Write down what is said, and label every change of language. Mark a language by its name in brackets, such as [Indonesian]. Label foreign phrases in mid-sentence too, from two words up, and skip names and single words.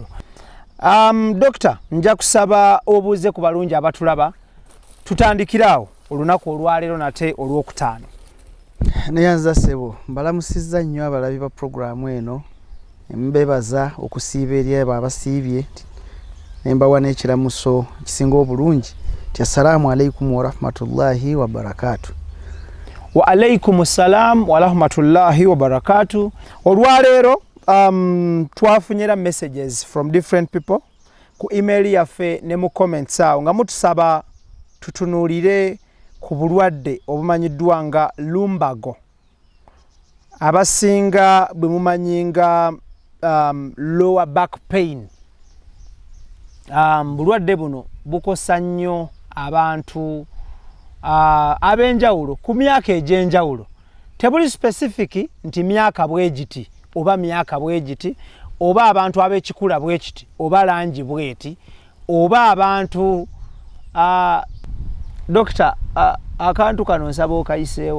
[Ganda] Doctor, nja kusaba obuuze ku balungi abatulaba tutandikiraawo olunaku olwaleero nate olwokutaano. Neyanza sebo mbalamusizza nnyo abalabi ba programu eno, mbebaza okusiiba eri abo abasiibye nembawa n'ekiramuso kisinga obulungi ti [Arabic] السلام عليكم ورحمة الله وبركاته. وعليكم السلام ورحمة الله وبركاته. [Ganda] Olwaleero twafunyera [English] messages from different people [Ganda] ku email yaffe ne mu comments awo nga mutusaba tutunuulire ku bulwadde obumanyiddwa nga lumbago. Abasinga bwe mumanyinga [English] lower back pain. [Ganda] Bulwadde buno bukosa nnyo abantu ab'enjawulo ku myaka egy'enjawulo. Tebuli specific nti myaka bwegiti oba myaka bwegiti oba abantu ab'ekikula bwekiti oba langi bweti oba abantu Doctor, akantu kano nsaba okayiseewo.